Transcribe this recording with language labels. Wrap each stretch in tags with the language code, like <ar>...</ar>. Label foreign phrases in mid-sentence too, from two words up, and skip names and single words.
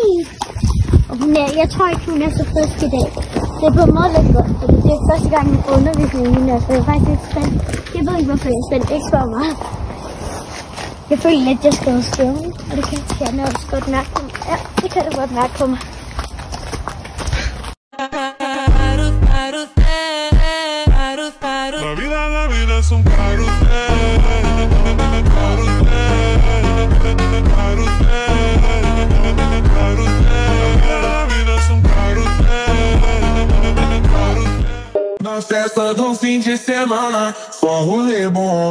<da>Og jeg tror ikke, hun er så frisk i dag. Det er på en måde lidt godt, fordi det er første gang, jeg får undervisning i hende, så jeg er faktisk lidt spændt. Jeg ved ikke, hvorfor jeg er spændt. Ikke så meget. Jeg føler lidt, at jeg skal skrive, og det kan Tiana også godt mærke på mig. Ja, det kan du godt mærke på mig.</da> <es>La vida es un carrusel,</es> <pt>Na festa do fim de semana, só rolê bom.</pt>